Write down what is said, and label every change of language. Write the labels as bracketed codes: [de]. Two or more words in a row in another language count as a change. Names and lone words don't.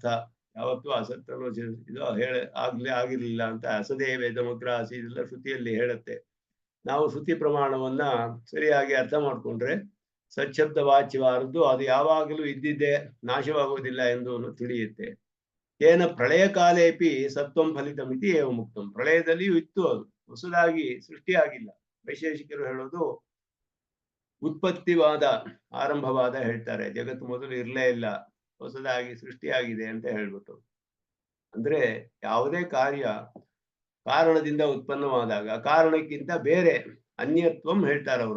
[kn] ಯಾವತ್ತೂ ಅಸತ್ ಅನ್ನೋ ಇದು ಆಗಿರ್ಲಿಲ್ಲ ಅಂತ. [sa] ಅಸದೇ ವೇದಮಗ್ರ ಆಸಿ [kn] ಇದೆಲ್ಲ ಶ್ರುತಿಯಲ್ಲಿ ಹೇಳುತ್ತೆ. ನಾವು ಶ್ರುತಿ ಪ್ರಮಾಣವನ್ನ ಸರಿಯಾಗಿ ಅರ್ಥ ಮಾಡ್ಕೊಂಡ್ರೆ ಸಚ್ಛಬ್ದ ವಾಚ್ಯವಾರದ್ದು ಅದು ಯಾವಾಗಲೂ ಇದ್ದಿದ್ದೇ, ನಾಶವಾಗುವುದಿಲ್ಲ ಎಂದು ತಿಳಿಯುತ್ತೆ. [sa] ಏನ ಪ್ರಳಯ ಕಾಲೇಪಿ ಸತ್ವಂ ಫಲಿತಂ ಇತಿ ಏವ ಮುಕ್ತಂ. [kn] ಪ್ರಳಯದಲ್ಲಿಯೂ ಇತ್ತು, ಅದು ಹೊಸದಾಗಿ ಸೃಷ್ಟಿಯಾಗಿಲ್ಲ. ವೈಶೇಷಿಕರು ಹೇಳೋದು ಉತ್ಪತ್ತಿವಾದ ಆರಂಭವಾದ ಹೇಳ್ತಾರೆ. ಜಗತ್ತು ಮೊದಲು ಇರಲೇ ಇಲ್ಲ, ಹೊಸದಾಗಿ ಸೃಷ್ಟಿಯಾಗಿದೆ ಅಂತ ಹೇಳ್ಬಿಟ್ಟು. ಅಂದ್ರೆ ಯಾವುದೇ ಕಾರ್ಯ ಕಾರಣದಿಂದ ಉತ್ಪನ್ನವಾದಾಗ ಕಾರಣಕ್ಕಿಂತ ಬೇರೆ ಅನ್ಯತ್ವಂ ಹೇಳ್ತಾರೆ ಅವರು.